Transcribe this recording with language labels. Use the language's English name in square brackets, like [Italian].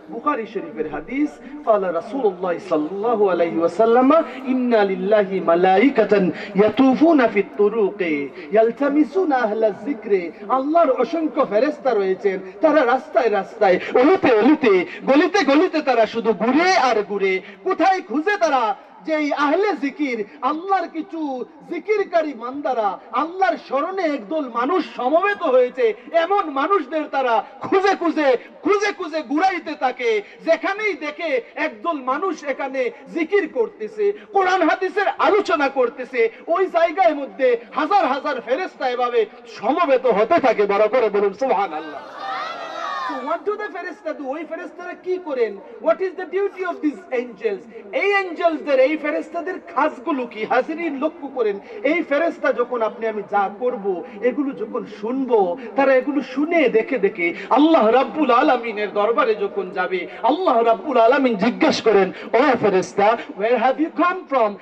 [Bangla] বুখারী শরীফের হাদিস, [Arabic] قال رسول الله صلى الله عليه وسلم إن لله ملائكة يطوفون في الطرق يلتمسون أهل الذكر। [Bangla] আল্লাহর অসংখ্য ফেরেশতা রয়েছেন, তারা রাস্তায় রাস্তায়, অলিতে অলিতে, গলিতে গলিতে তারা শুধু ঘুরে আর ঘুরে, কোথায় খুঁজে তারা যে আহলে জিকির, আল্লাহর কিছু জিকিরকারী বান্দারা, আল্লাহর স্মরণে একদল মানুষ সমবেত হয়েছে, এমন মানুষদের তারা খুঁজে খুঁজে খুঁজে খুঁজে ঘুরাইতে থাকে। যেখানেই দেখে একদল মানুষ এখানে জিকির করতেছে, কোরআন হাদিসের আলোচনা করতেছে, ওই জায়গার মধ্যে হাজার হাজার ফেরেশতা এভাবে সমবেত হতে থাকে। বড় করে বলুন সুবহানাল্লাহ। [English] So what do the ফেরেশতা do? [Bangla] ওই ফেরেশতারা কি করেন? [English] What is the duty of these angels? [Bangla] এই এঞ্জেলসদের, এই ফেরেশতাদের কাজগুলো কি? হাজিরিন লক্ষ্য করেন, এই ফেরেশতা যখন আপনি আমি যা করব, এগুলো যখন শুনবো, তারা এগুলো শুনে দেখে দেখে আল্লাহ রাব্বুল আলামিনের দরবারে যখন যাবে, আল্লাহ রাব্বুল আলামিন জিজ্ঞেস করেন, ও ফেরেশতা, [English] where have you come from?